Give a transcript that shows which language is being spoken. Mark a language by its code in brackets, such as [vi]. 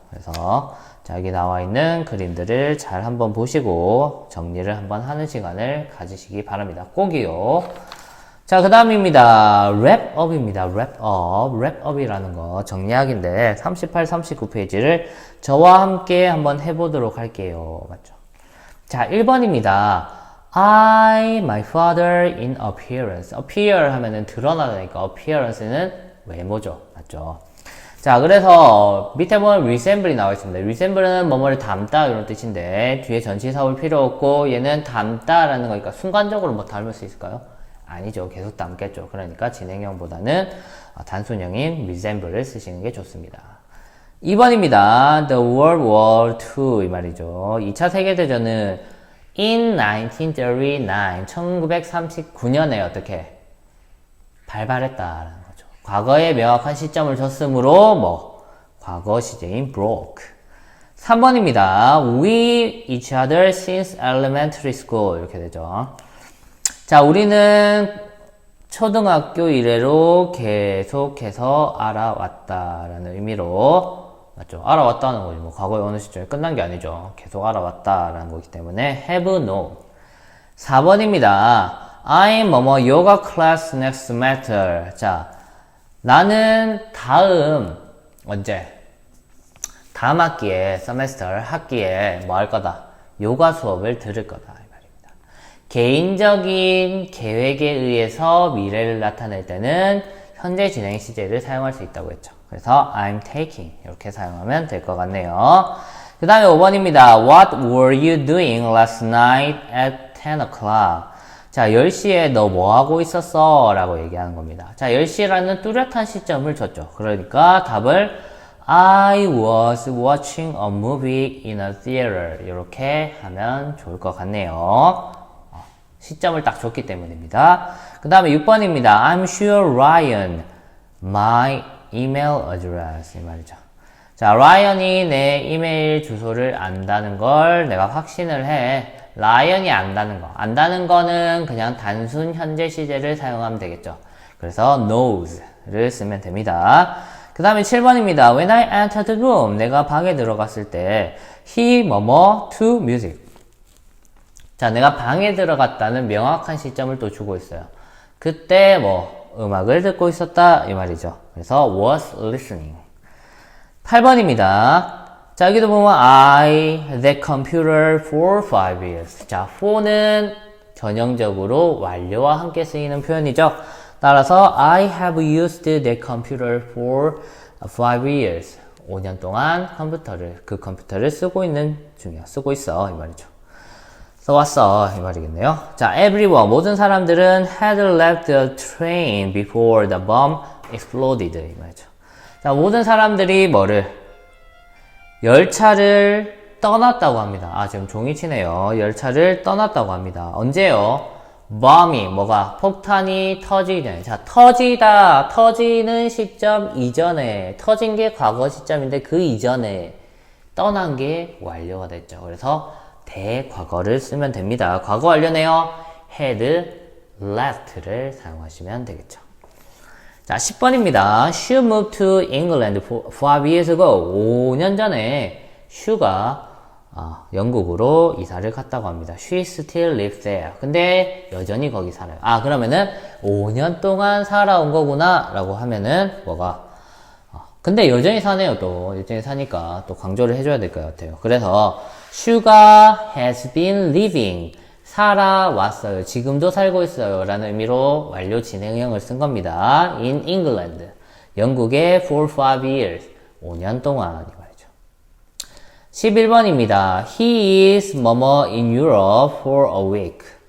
[ko] 그래서 자, 여기 나와 있는 그림들을 잘 한번 보시고 정리를 한번 하는 시간을 가지시기 바랍니다. 꼭이요. 자, 그 다음입니다. 랩업입니다. 랩업이라는 거 정리하기인데 38, 39페이지를 저와 함께 한번 해보도록 할게요. 맞죠? 자, 1번입니다. [en] I, my father in appearance. [ko] appear 하면은 드러나니까 appearance는 외모죠. 맞죠? 자, 그래서 밑에 보면 resemble이 나와 있습니다. resemble은 뭐뭐를 닮다 이런 뜻인데 뒤에 전치사 올 필요 없고 얘는 닮다라는 거니까 순간적으로 뭐 닮을 수 있을까요? 아니죠. 계속 닮겠죠. 그러니까 진행형보다는 단순형인 resemble을 쓰시는 게 좋습니다. 2번입니다. [en] The World War II 이 말이죠. [ko] 2차 세계대전은 in 1939년에 어떻게 발발했다라는 거죠. 과거에 명확한 시점을 줬으므로 뭐 과거 시제인 broke. 3번입니다. [en] We each other since elementary school 이렇게 되죠. [ko] 자, 우리는 초등학교 이래로 계속해서 알아왔다라는 의미로 맞죠? 알아왔다는 거지. 뭐 과거의 어느 시점이 끝난 게 아니죠. 계속 알아왔다라는 거기 때문에 have known. 4번입니다. [en] I'm 뭐뭐 yoga class next semester. [ko] 자, 나는 언제? 다음 학기에 semester 학기에 뭐 할 거다? 요가 수업을 들을 거다 이 말입니다. 개인적인 계획에 의해서 미래를 나타낼 때는 현재 진행 시제를 사용할 수 있다고 했죠. 그래서 I'm taking 이렇게 사용하면 될 것 같네요. 그 다음에 5번입니다. [en] What were you doing last night at 10 o'clock? [ko] 자, 10시에 너 뭐 하고 있었어? 라고 얘기하는 겁니다. 자, 10시라는 뚜렷한 시점을 줬죠. 그러니까 답을 [en] I was watching a movie in a theater [ko] 이렇게 하면 좋을 것 같네요. 시점을 딱 줬기 때문입니다. 그 다음에 6번입니다. [en] I'm sure Ryan my email address 이 말이죠. [ko] 자, 라이언이 내 이메일 주소를 안다는 걸 내가 확신을 해. 라이언이 안다는 거는 그냥 단순 현재 시제를 사용하면 되겠죠. 그래서 knows를 쓰면 됩니다. 그 다음에 7번입니다. [en] When I entered the room, [ko] 내가 방에 들어갔을 때 [en] he 뭐뭐 to music. [ko] 자, 내가 방에 들어갔다는 명확한 시점을 또 주고 있어요. 그때 뭐 음악을 듣고 있었다 이 말이죠. 그래서 was listening. 8번입니다. 자, 여기도 보면 [en] I the computer for 5 years. [ko] 자, for는 전형적으로 완료와 함께 쓰이는 표현이죠. [en] 따라서 I have used the computer for 5 years. [ko] 5년 동안 그 컴퓨터를 쓰고 있어 이 말이죠. 써왔어 이 말이겠네요. [en] 자, everyone [ko] 모든 사람들은 [en] had left the train before the bomb exploded [ko] 이 말이죠. 자, 모든 사람들이 열차를 떠났다고 합니다. 아, 지금 종이 치네요. 열차를 떠났다고 합니다. 언제요? bomb이 폭탄이 터지기 전에. 자, 터지는 시점 이전에 터진 게 과거 시점인데 그 이전에 떠난 게 완료가 됐죠. 그래서 대과거를 쓰면 됩니다. 과거 완료네요. had left를 사용하시면 되겠죠. 자, 10번입니다. [en] She moved to England 5 years ago. [ko] 5년 전에 슈가 영국으로 이사를 갔다고 합니다. [en] She still lives there. [ko] 근데 여전히 거기 살아요. 그러면은 5년 동안 살아온 거구나 라고 하면은 근데 여전히 사네요. 또 여전히 사니까 또 강조를 해줘야 될 것 같아요. 그래서 슈가 [en] has been living [ko] 살아왔어요. 지금도 살고 있어요. 라는 의미로 완료 진행형을 쓴 겁니다. [en] In England. 영국에 for 5 years. [ko] 5년 동안. 이 말이죠. 11번입니다. [en] He is 뭐뭐 in Europe for a week.